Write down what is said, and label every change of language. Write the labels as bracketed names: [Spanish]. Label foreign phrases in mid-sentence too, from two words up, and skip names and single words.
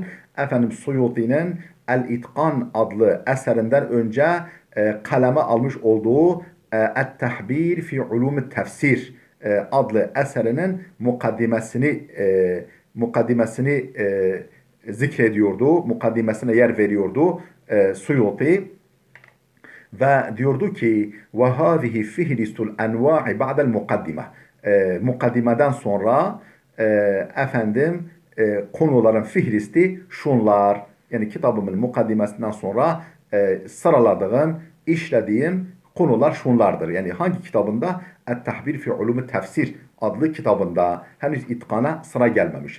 [Turkish] Efendim Suyuti'nin El-İtkan adlı eserinden önce kaleme almış olduğu Et-Tahbir fi Ulum Tefsir adlı eserinin mukaddimesini zikrediyordu. Mukaddimesine yer veriyordu Suyuti. Ve diyordu ki [Arabic] وَهَذِهِ فِهْرِسُ الْاَنْوَاعِ بَعْدَ الْمُقَدِّمَةِ [Turkish] mukaddimeden sonra konuların fihristi şunlar. Yani kitabımın mukaddimesinden sonra sıraladığım, işlediğim konular şunlardır. Yani hangi kitabında? Et-Tahbir fi Ulum Tefsir adlı kitabında henüz itkana sıra gelmemiş.